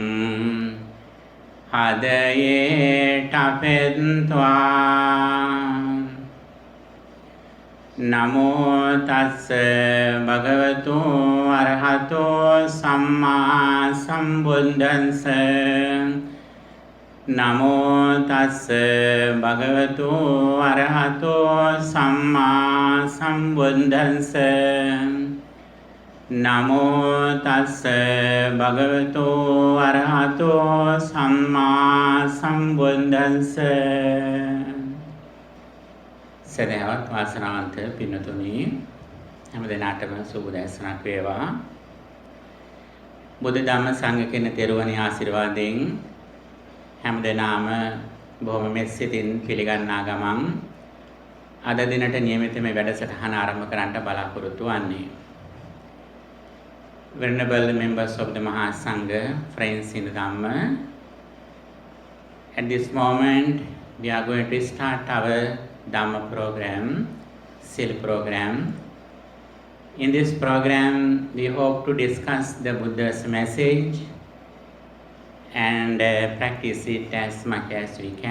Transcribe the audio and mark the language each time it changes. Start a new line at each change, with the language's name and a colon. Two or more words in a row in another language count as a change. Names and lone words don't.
Pali: Hadaye tapetva Namo tassa bhagavato arahato samma sambuddhassa Namo tassa bhagavato arahato samma sambuddhassa Namo tassa bhagavato arahato samma sambuddhassa
Sinhala: සදහවත් වාසනාවන්ත පින්නතුනි හැම දිනාටම සුබ දැසනක් වේවා බුද්ධ ධම්ම සංඝ කියන තෙරුවනේ ආශිර්වාදයෙන් හැම දිනාම බොහොම මෙත්සිතින් පිළිගන්නා ගමන් අද දිනට නියමිත මේ වැඩසටහන ආරම්භ කරන්නට බලාපොරොත්තු වන්නේ
English: Venerable members of the Mahasangha, friends in the Dhamma, at this moment we are going to start our Dhamma program, SIL program. In this program, we hope to discuss the Buddha's message and practice it as much as we can.